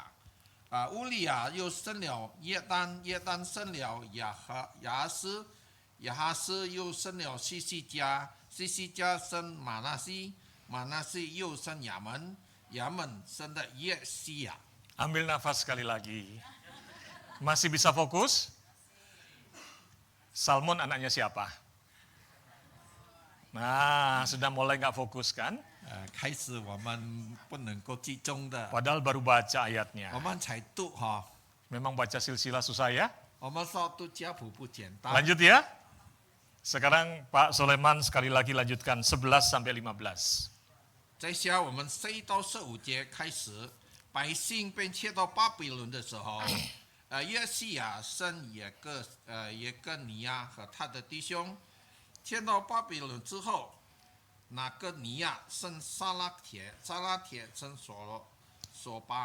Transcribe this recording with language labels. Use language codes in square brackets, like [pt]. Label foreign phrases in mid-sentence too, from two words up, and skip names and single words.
[zh] 乌利亚又生了耶丹，耶丹生了亚哈斯，亚哈斯又生了西西家，西西家生马纳西，马纳西又生亚门，亚门生的耶西亚。 [id] Ambil nafas sekali lagi. Masih bisa fokus? Salmon anaknya siapa? Nah, sudah mulai nggak fokus kan? [zh] 开始我们不能够集中的， [id] Padahal baru baca ayatnya. [zh] 我们才读哈。 [id] Memang baca silsilah susah ya? [zh] 我们说读家谱不简单。 [id] Lanjut ya. Sekarang Pak Sulaiman sekali lagi lanjutkan 11 sampai 15. [zh] 在下我们4到15节开始， 百姓被迁到巴比伦的时候，约西亚生耶哥尼亚和他的弟兄。迁到巴比伦之后，那个尼亚生撒拉铁，撒拉铁生索